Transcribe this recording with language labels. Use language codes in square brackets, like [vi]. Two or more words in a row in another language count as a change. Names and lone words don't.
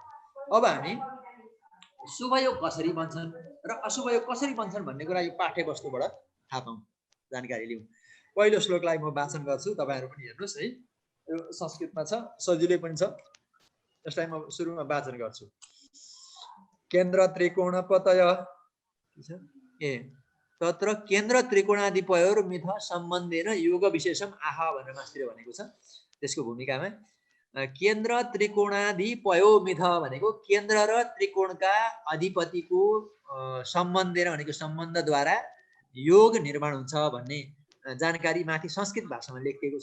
[ne] अब हामी शुभयोग कसरी बन्छन् र अशुभयोग कसरी बन्छन् भन्ने कुरा यो पाठ्यवस्तुबाट थाहा पाउँ, जानकारी लिउँ। पहिलो श्लोकलाई म वाचन गर्छु, तपाईँहरू पनि हेर्नुहोस् है। यो संस्कृतमा छ, सजिलै पनि छ। यसलाई म सुरुमा वाचन गर्छु। [sa] केन्द्र त्रिकोण पतय तत्र केन्द्र त्रिकोणाधिपयोर्मिथ सम्बन्धेन योग विशेषम आह [ne] भनेर मास्टरले भनेको छ। त्यसको भूमिकामा केन्द्र त्रिकोणाधिपयोर्मिथ भनेको केन्द्र र त्रिकोणका अधिपतिको सम्बन्धेन भनेको सम्बन्धद्वारा योग निर्माण हुन्छ भन्ने जानकारी माथि संस्कृत भाषामा लेखिएको छ।